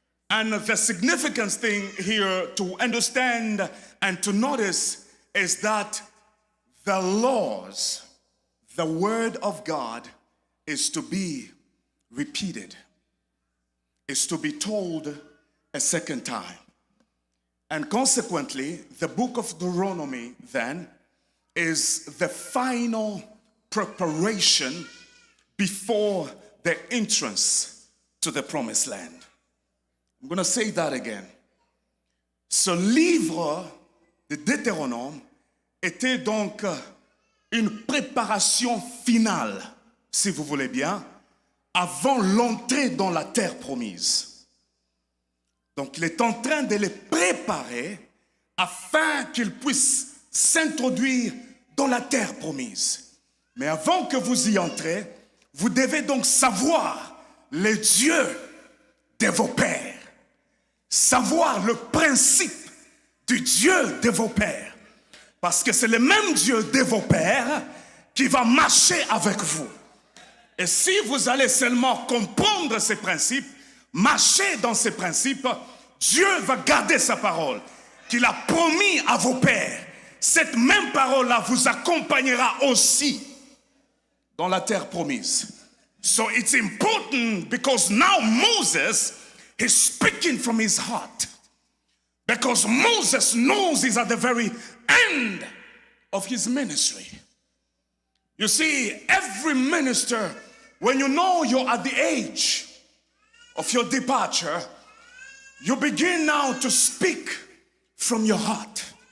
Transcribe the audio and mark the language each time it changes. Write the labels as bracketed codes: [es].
[en] And the significant thing here to understand and to notice is that the laws, the word of God, is to be repeated, is to be told a second time. And consequently, the book of Deuteronomy then is the final preparation before the entrance to the promised land. I'm going to say that again. [fr] Ce livre de Deutéronome était donc une préparation finale, si vous voulez bien, avant l'entrée dans la terre promise. Donc il est en train de les préparer afin qu'ils puissent s'introduire dans la terre promise. Mais avant que vous y entrez, vous devez donc savoir le Dieu de vos pères. Savoir le principe du Dieu de vos pères. Parce que c'est le même Dieu de vos pères qui va marcher avec vous. Et si vous allez seulement comprendre ces principes, marcher dans ces principes, Dieu va garder sa parole qu'il a promis à vos pères. Cette même parole-là vous accompagnera aussi dans la terre promise. [en] So it's important because now Moses is speaking from his heart. Because Moses knows he's at the very end of his ministry. You see, every minister, when you know you're at the age of your departure, you begin now to speak from your heart.